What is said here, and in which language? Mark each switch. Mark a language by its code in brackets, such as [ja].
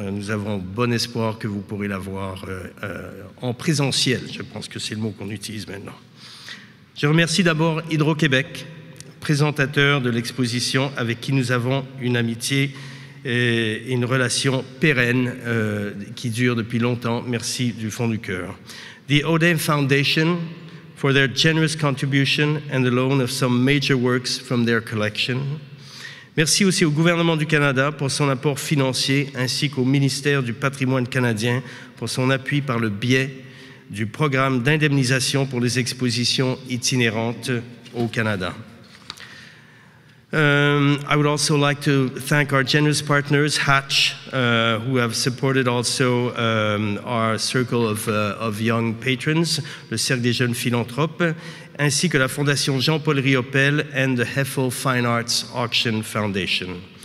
[fr] Nous avons bon espoir que vous pourrez la voir en présentiel. Je pense que c'est le mot qu'on utilise maintenant. Je remercie d'abord Hydro-Québec, présentateur de l'exposition, avec qui nous avons une amitié et une relation pérenne qui dure depuis longtemps. Merci du fond du cœur. [en] The Odin Foundation for their generous contribution and the loan of some major works from their collection. [fr] Merci aussi au gouvernement du Canada pour son apport financier ainsi qu'au ministère du Patrimoine canadien pour son appui par le biais du programme d'indemnisation pour les expositions itinérantes au Canada. [en] I would also like to thank our generous partners, Hatch, who have supported also our circle of young patrons, [fr] le Cercle des jeunes philanthropes, ainsi que [en] la Fondation Jean-Paul Riopel and the Heffel Fine Arts Auction Foundation.